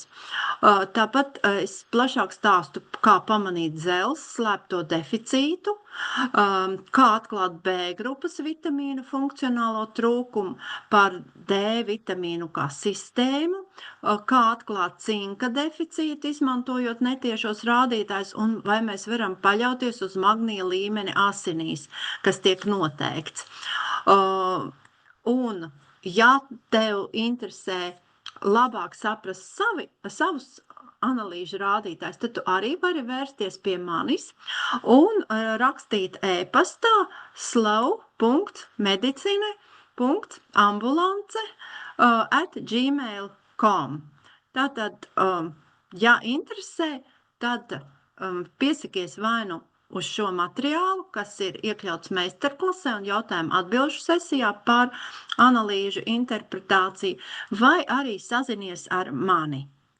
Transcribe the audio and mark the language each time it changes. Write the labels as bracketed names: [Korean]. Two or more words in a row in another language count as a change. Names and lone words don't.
[Latvian] Tāpat es plašāk stāstu, kā pamanīt dzelzs slēpto deficītu, kā atklāt B grupas vitamīnu funkcionālo trūkumu, par D vitamīnu kā sistēmu, kā atklāt cinka deficītu, izmantojot netiešos rādītājus, un vai mēs varam paļauties uz magnija līmeni asinīs, kas tiek noteikts. Un, ja tev interesē labāk saprast savus analīžu rādītājus, tad tu arī vari vērsties pie manis un rakstīt e-pastā slow.medicine.ambulance@gmail.com. Tātad, ja interesē, tad piesakies vai nu uz šo materiālu, kas ir iekļauts meistarklasē un jautājumu atbilžu sesijā par analīžu interpretāciju, vai arī sazinies ar mani.